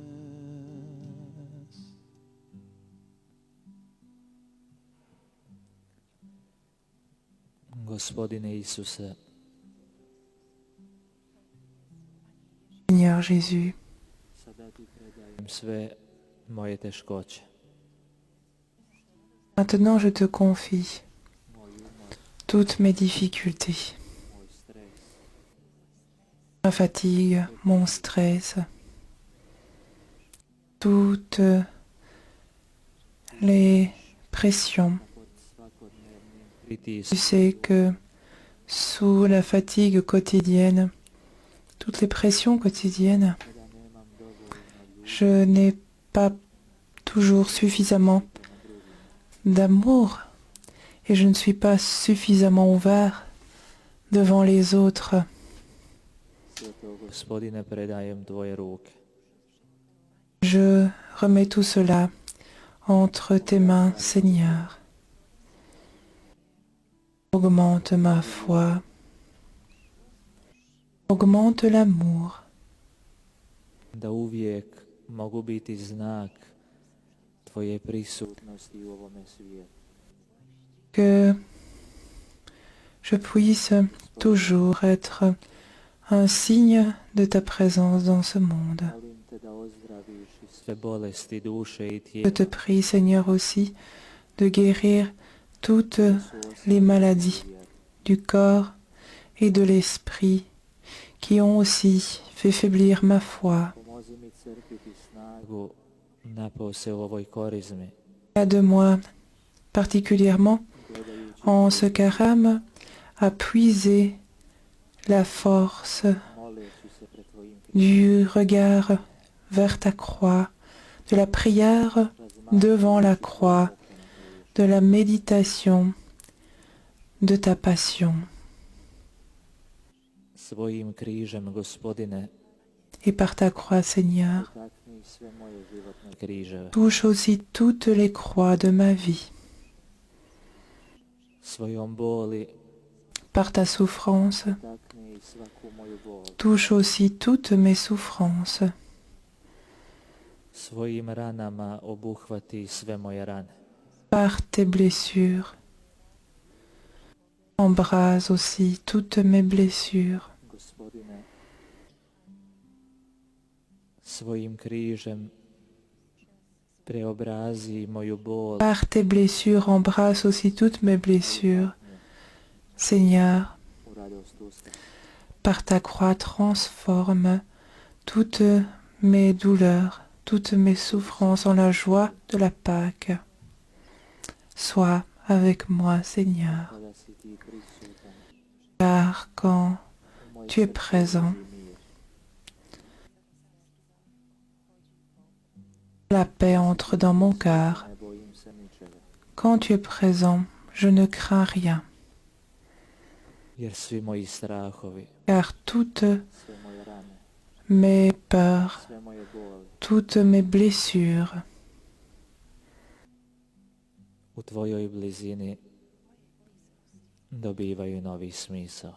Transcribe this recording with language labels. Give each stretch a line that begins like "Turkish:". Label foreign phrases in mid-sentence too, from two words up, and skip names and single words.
Croatian: Gospodine Isuse,
French: Seigneur Jésus,
Croatian: sada ti predajem sve moje teškoće,
French: maintenant je te confie
Croatian: moj umor,
French: toutes mes difficultés,
Croatian: moj stres,
French: ma fatigue, mon stress, toutes les pressions.
Croatian: pod svakodnevnim
French: Tu
Croatian: pritiskom,
French: sais que sous la fatigue quotidienne, toutes les pressions quotidiennes,
Croatian: kada nemam dovoljno ljubavi
French: je n'ai pas toujours suffisamment
Croatian: prema drugima.
French: d'amour et je ne suis pas suffisamment ouvert devant les autres.
Croatian: Sve to, Gospodine, predajem tvoje ruke.
French: Je remets tout cela entre tes mains, Seigneur. Augmente ma foi, augmente l'amour,
Croatian: Da uvijek mogu biti znak tvoje prisutnosti u ovome svijetu.
French: que je puisse toujours être un signe de ta présence dans ce monde.
Croatian: Molim te da ozdraviš i sve bolesti duše i
French: Je
Croatian: tijela.
French: te prie, Seigneur, aussi de guérir toutes les maladies du corps et de l'esprit qui ont aussi fait faiblir ma foi.
Croatian: Pomozi mi crpiti snagu napose u ovoj korizmi,
French: Aide-moi particulièrement
Croatian: gledajući
French: en ce carême à puiser la force
Croatian: moleći se pred tvojim
French: du regard vers ta croix, de la prière devant la croix, de la méditation de ta passion.
Croatian: svojim križem, Gospodine,
French: Et par ta croix, Seigneur,
Croatian: dotakni sve moje životne križeve.
French: touche aussi toutes les croix de ma vie.
Croatian: Svojom boli
French: Par ta souffrance,
Croatian: dotakni i svaku moju bol.
French: touche aussi toutes mes souffrances.
Croatian: Svojim ranama obuhvati sve moje rane.
French: Par tes blessures, embrase aussi toutes mes blessures.
Croatian: Gospodine, svojim križem preobrazi moju bol.
French: Par tes blessures, embrasse aussi toutes mes blessures. Seigneur,
Croatian: U radost usta.
French: par ta croix, transforme toutes mes douleurs, toutes mes souffrances en la joie de la Pâque. Sois avec moi, Seigneur,
Croatian: Kada si ti prisutan,
French: car quand
Croatian: u moje
French: tu es
Croatian: srce
French: présent,
Croatian: ulazi mir.
French: la paix entre dans mon cœur.
Croatian: Ne bojim se ničega,
French: Quand tu es présent, je ne crains rien,
Croatian: jer svi moji strahovi,
French: car toutes
Croatian: sve moje rane,
French: mes peurs,
Croatian: sve moje boli
French: toutes mes blessures
Croatian: u tvojoj blizini dobivaju novi smisao.